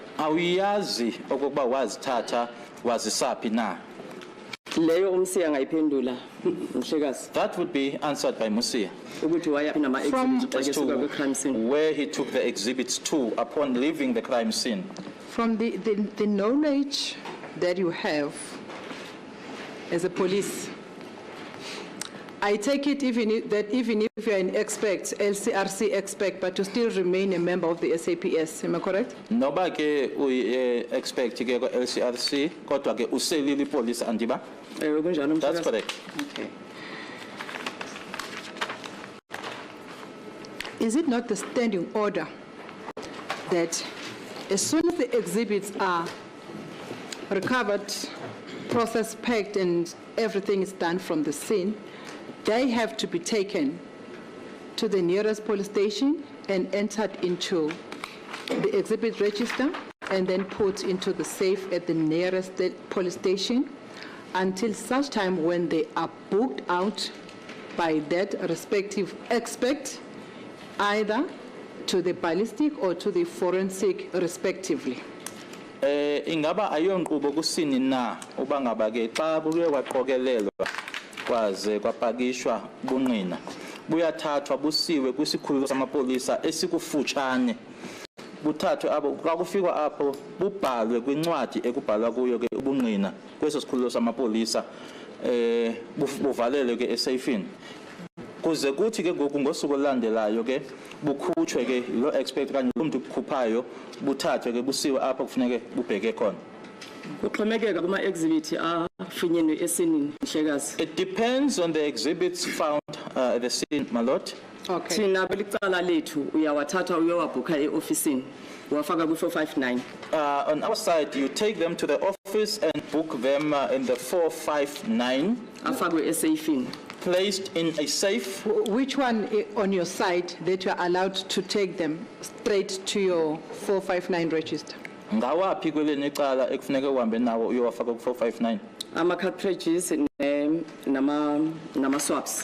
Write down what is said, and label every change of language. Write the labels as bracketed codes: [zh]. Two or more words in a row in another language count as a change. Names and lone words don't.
[xh] Awuyazi okokuba wazithatha wazisaphi na. Leyo umsiya ngayiphendula, Mhlekazi, [en] That would be answered by Musia [xh] ukuthi wayaphi nama-exhibit xa [en] as [xh] kesuka kwi- [en] crime scene. to where he took the exhibits to upon leaving the crime scene. From the knowledge that you have as a police, I take it even if you're an expert, LCRC expert, but you still remain a member of the SAPS, am I correct? [xh] Noba ke expect ke ko LCRC kodwa ke uselile police andiba. Ewe kunjalo, [en] That's [xh] Mhlekazi. [en] correct. Okay. Is it not the standing order that as soon as the exhibits are recovered, process packed, and everything is done from the scene, they have to be taken to the nearest police station and entered into the exhibit register and then put into the safe at the nearest police station until such time when they are booked out by that respective expert, either to the ballistic or to the forensic respectively. [xh] Ingaba ayonqubo kusini na uba ngaba ke xa buye kwaqokelelwa kwaze kwapakishwa bunqina buyathathwa busiwe kwisikhululo samapolisa esikufutshane buthathwe abo xa kufikwa apho bubhalwe kwincwadi ekubhalwa kuyo ke ubungqina kweso sikhululo samapolisa buvalelwe ke esafini kuze kuthi ke ngoku ngosuku olandelayo ke bukhutshwe ke lo expect kanye lo muntu kukhuphayo buthathwe ke busiwe apho kufuneke bubheke khona. Kuxhomekeka kuma-exhibit afunyenwe esinini, Mhlekazi. [en] It depends on the exhibits found at the scene, my lord. Okay. [xh] Thina kwelicala lethu uyawathatha uyowabhukha e-ofisini wafaka kwi-459. [en] On our side, you take them to the office and book them in the 459, [xh] afakwe eseyifini. [en] placed in a safe. Which one on your side that you are allowed to take them straight to your 459 register? [xh] Ngawaphi kweleni icala ekufuneke uhambe nawo uyowafaka ku-459? Ama-cartridges nama-swabs.